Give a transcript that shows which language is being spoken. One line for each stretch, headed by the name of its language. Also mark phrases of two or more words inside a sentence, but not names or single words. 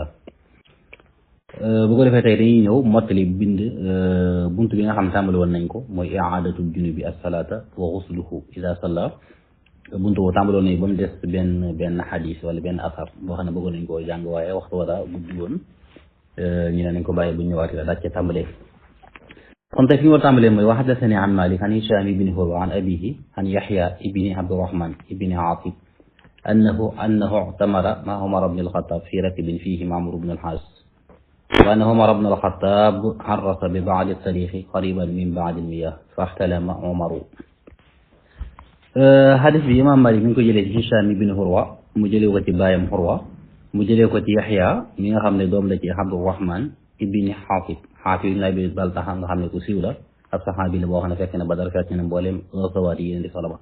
Wolof: bu ko defee tey dañuy ñëw mottali bind buntu bi nga xam tàmbali woon nañ ko mooy
Arabic: إعادة الجنب الصلاة وغسله إذا صلى
Wolof: buntu boo tàmbali woon nañ ba mu des benn xadis wala benn asar boo xam ne bëggoon nañ koo jàng waaye waxtu wala guddi woon ñu ne nañ ko bàyyi bu ñu ñëwaatee daal ca tàmbalee. kon tey fi ñu war tàmbalee mooy
Arabic: وحدثني عن مالك عن هشام بن عروة عن أبيه عن يحيى بن عبد الرحمن بن حاطب أنه اعتمر مع عمر بن الخطاب في ركب فيه عمرو بن العاص وأن عمر بن الخطاب عرس ببعض الطريق قريبا من بعض المياه فاحتلم عمر.
Wolof: Hadis bi Imaam Malik mi ngi ko jëlee ci Hishaam ibn Urwa mu jëlee ko ci baayam Urwa mu jëlee ko ci Yahya mi nga xam ne doom la ci Abdurrahman ibn Haatib ibn Abi Baltaha nga xam ne ku siiw la ab saxaabi la boo xam ne fekk na Badar fekk na mboolem gazawaat yi di solo ba.